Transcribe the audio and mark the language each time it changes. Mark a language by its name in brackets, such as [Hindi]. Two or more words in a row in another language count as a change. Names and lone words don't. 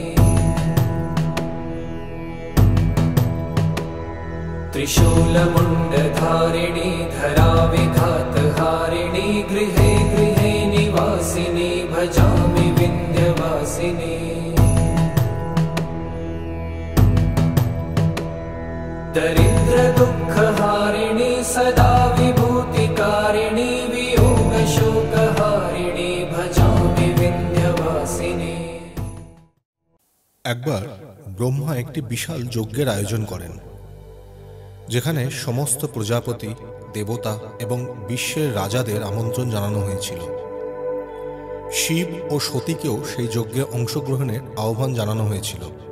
[Sanskrit] त्रिशूलमुण्डधारिणी धराविघातहारिणी गृहे गृहे निवासिनी भजामि विन्ध्यवासिनी। दरिद्र दुःखहारिणी सदा विभूतिकारिणी वियोग शोकहारिणी भजामि विन्ध्यवासिनी। [Bangla] একবার ব্রহ্মা একটি বিশাল যজ্ঞের আয়োজন করেন, যেখানে সমস্ত প্রজাপতি, দেবতা এবং বিশ্বের রাজাদের আমন্ত্রণ জানানো হয়েছিল। শিব ও সতীকেও সেই যজ্ঞে অংশগ্রহণের আহ্বান জানানো হয়েছিল।